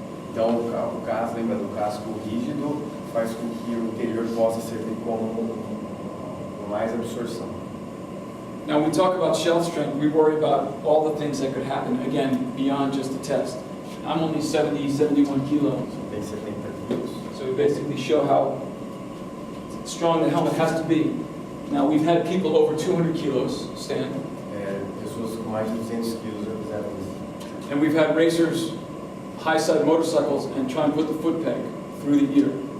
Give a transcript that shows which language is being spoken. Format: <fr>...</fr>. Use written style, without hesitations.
<pt>Então, o casco, lembra do casco rígido, faz com que o interior possa servir como mais absorção.</pt> <en>Now, when we talk about shell strength, we worry about all the things that could happen, again, beyond just the test. I'm only 70, 71 kilos.</en> <pt>Tem 70 quilos.</pt> <en>So we basically show how strong the helmet has to be. Now, we've had people over 200 kilos stand.</en> <pt>Pessoas com mais de 200 quilos já fizeram isso.</pt> <en>And we've had racers high-side motorcycles and try and put the foot peg through the ear.</en>